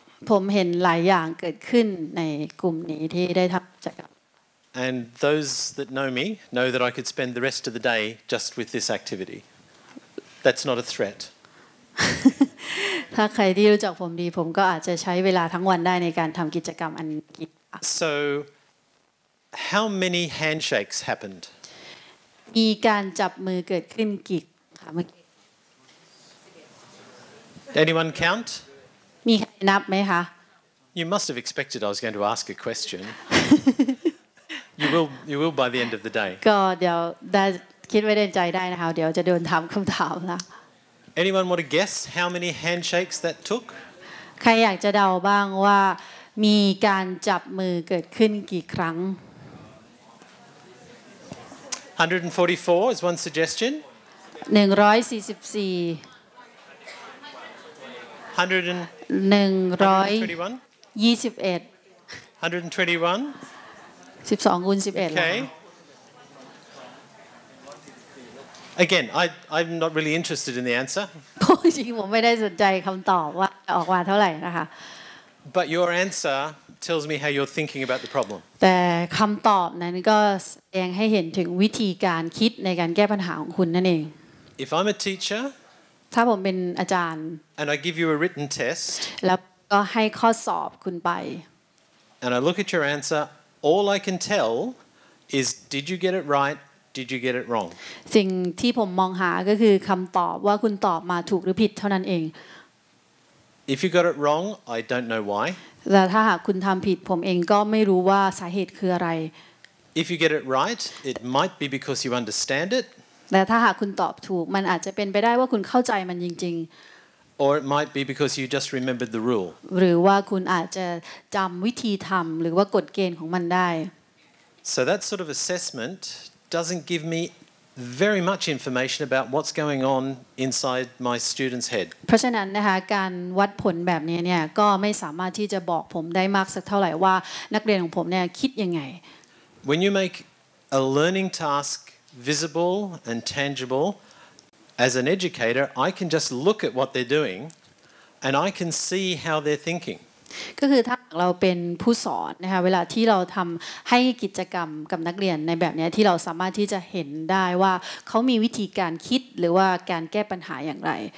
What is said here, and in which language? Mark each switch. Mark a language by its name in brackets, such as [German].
[Thai] ๆผมเห็นหลายอย่างเกิดขึ้นในกลุ่มนี้ที่ได้ทำกิจกรรม [English] And those that know me know that I could spend the rest of the day just with this activity. That's not a threat. [Thai] ถ้าใครที่รู้จักผมดีผมก็อาจจะใช้เวลาทั้งวันได้ในการทำกิจกรรมอันนี้ [English] So, how many handshakes happened? [Thai] มีการจับมือเกิดขึ้นกี่ค่ะเมื่อกี้ [English] Anyone count? [Thai] มีใครนับไหมคะ [English] You must have expected I was going to ask a question. You will by the end of the day. [Thai] ก็เดี๋ยวได้คิดไว้ในใจได้นะคะเดี๋ยวจะโดนถามคำถามละ [English] Anyone want to guess how many handshakes that took? [Thai] ใครอยากจะเดาบ้างว่ามีการจับมือเกิดขึ้นกี่ครั้ง [English] 144 is one suggestion. [Thai] 144 [English] 121. [Thai] 121 [English] 121. [Thai] 12คูณ11แล้ว [English] Okay. Again, I'm not really interested in the answer. [Thai] จริงๆผมไม่ได้สนใจคำตอบว่าออกมาเท่าไหร่นะคะ [English] But your answer tells me how you're thinking about the problem. [Thai] แต่คำตอบนั้นก็แสดงให้เห็นถึงวิธีการคิดในการแก้ปัญหาของคุณนั่นเอง [English] If I'm a teacher [Thai] ถ้าผมเป็นอาจารย์ [English] and I give you a written test [Thai] แล้วก็ให้ข้อสอบคุณไป [English] and I look at your answer, all I can tell is did you get it right, did you get it wrong? [Thai] สิ่งที่ผมมองหาก็คือคำตอบว่าคุณตอบมาถูกหรือผิดเท่านั้นเอง [English] If you got it wrong, I don't know why. [Thai] แต่ถ้าหากคุณทำผิดผมเองก็ไม่รู้ว่าสาเหตุคืออะไร [English] If you get it right, it might be because you understand it, [Thai] แต่ถ้าหากคุณตอบถูกมันอาจจะเป็นไปได้ว่าคุณเข้าใจมันจริง [English] or it might be because you just remembered the rule. [Thai] ๆ หรือว่าคุณอาจจะจำวิธีทำหรือว่ากฎเกณฑ์ของมันได้ [English] So that sort of assessment doesn't give me very much information about what's going on inside my student's head. [Thai] เพราะฉะนั้นนะคะการวัดผลแบบนี้เนี่ยก็ไม่สามารถที่จะบอกผมได้มากสักเท่าไหร่ว่านักเรียนของผมเนี่ยคิดยังไง [English] When you make a learning task visible and tangible, as an educator, I can just look at what they're doing and I can see how they're thinking. [Thai] ก็คือถ้าเราเป็นผู้สอนนะคะเวลาที่เราทำให้กิจกรรมกับนักเรียนในแบบนี้ที่เราสามารถที่จะเห็นได้ว่าเขามีวิธีการคิดหรือว่าการแก้ปัญหาอย่างไร